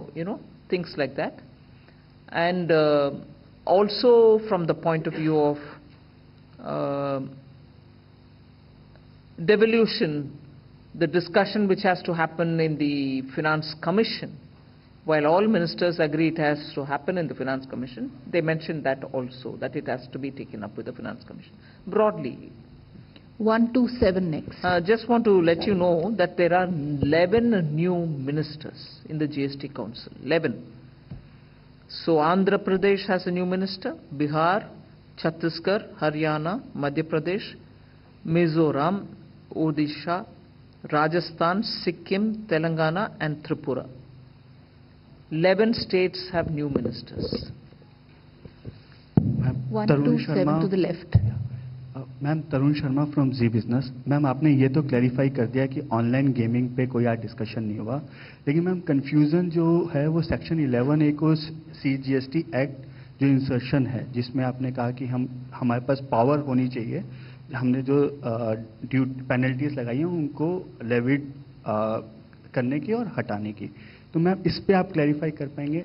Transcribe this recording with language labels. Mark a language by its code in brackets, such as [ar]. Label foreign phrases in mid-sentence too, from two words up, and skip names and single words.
[en] You know, things like that. And also from the point of view of devolution, the discussion which has to happen in the Finance Commission, while all ministers agree it has to happen in the Finance Commission, they mentioned that also, that it has to be taken up with the Finance Commission. Broadly. 127 next. Just want to let you know that there are 11 new ministers in the GST Council. 11. So Andhra Pradesh has a new minister, Bihar, Chhattisgarh, Haryana, Madhya Pradesh, Mizoram, Odisha, Rajasthan, Sikkim, Telangana and Tripura. 11 states have new ministers. 127 to the left. [hi] मैम तरुण शर्मा [en] from Zee Business. [hi] मैम आपने ये तो क्लैरिफाई कर दिया कि [en] online gaming [hi] पे कोई आज डिस्कशन नहीं हुआ, लेकिन मैम कंफ्यूजन जो है वो सेक्शन 11A को CGST एक्ट जो इंसर्शन है, जिसमें आपने कहा कि हमारे पास पावर होनी चाहिए, हमने जो पेनल्टीज लगाई हैं उनको लेविड करने की और हटाने की, तो मैम इस पे आप क्लैरिफाई कर पाएंगे?